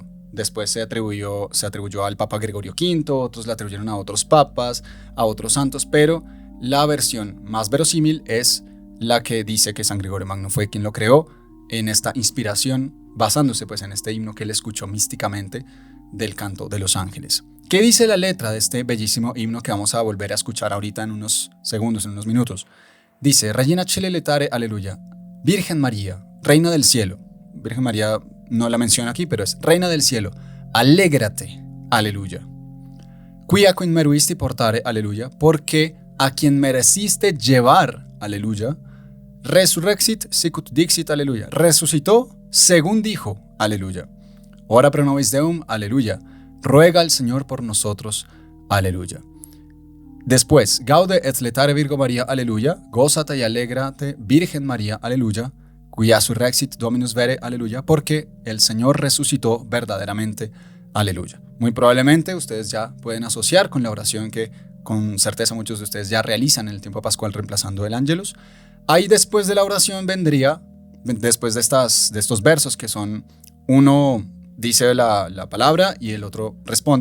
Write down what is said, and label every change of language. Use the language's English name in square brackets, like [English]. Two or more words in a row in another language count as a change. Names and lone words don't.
[Spanish] Después se atribuyó al Papa Gregorio V, otros le atribuyeron a otros papas, a otros santos, pero la versión más verosímil es la que dice que San Gregorio Magno fue quien lo creó en esta inspiración, basándose pues en este himno que él escuchó místicamente del canto de los ángeles. ¿Qué dice la letra de este bellísimo himno que vamos a volver a escuchar ahorita en unos segundos, en unos minutos? Dice, [Latin] Regina Caeli letare alleluia, [Spanish] Virgen María, Reina del Cielo. Virgen María no la menciona aquí, pero es Reina del Cielo, alégrate, aleluya. [Latin] Quia conmeruisti portare, [Spanish] aleluya, porque a quien mereciste llevar, [Latin] aleluya, resurrexit sicut dixit, [Spanish] aleluya, resucitó según dijo, aleluya. [Latin] Ora pro nobis Deum, [Spanish] aleluya. Ruega al Señor por nosotros, aleluya. [Latin] Después, gaude et letare Virgo Maria, [Spanish] aleluya, gózate y alégrate, Virgen María, aleluya, [Latin] quia surrexit Dominus vere, [Spanish] aleluya, porque el Señor resucitó verdaderamente, aleluya. Muy probablemente ustedes ya pueden asociar con la oración que con certeza muchos de ustedes ya realizan en el tiempo pascual reemplazando el Ángelus. Ahí después de la oración vendría, después de estos versos que son uno dice la palabra y el otro responde.